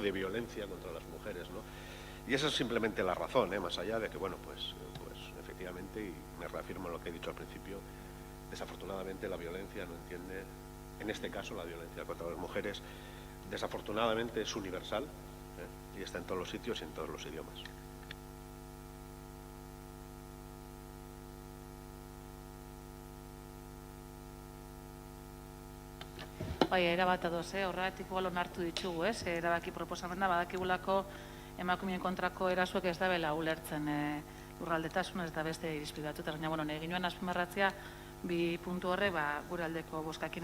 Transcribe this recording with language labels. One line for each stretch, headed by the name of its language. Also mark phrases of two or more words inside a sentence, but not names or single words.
Spanish: De violencia contra las mujeres, ¿no? Y esa es simplemente la razón, más allá de que, bueno, pues efectivamente, y me reafirmo en lo que he dicho al principio, desafortunadamente la violencia no entiende, en este caso la violencia contra las mujeres, desafortunadamente es universal, y está en todos los sitios y en todos los idiomas.
Basque: Bai, erabat ados, horregatik igual onartu ditugu, erabaki proposamena badakigulako emakumeen kontrako erasuek ez dabela ulertzen lurraldetasun ez da beste irizpide batzuetan, baina bueno, egin nuen azpimarratzea bi puntu horre gure aldeko bozkakin.